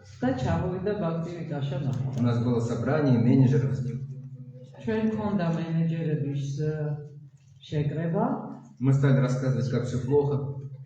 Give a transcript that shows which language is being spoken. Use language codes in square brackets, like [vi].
[ka] და ჩამოვიდა ბაქტივიკაშა მაჰარაჯი. [ru] У нас было собрание менеджеров с ним. [ka] ჩვენ მქონდა მენეჯერების შეკრება. [ru] Мы стали рассказывать, как все плохо.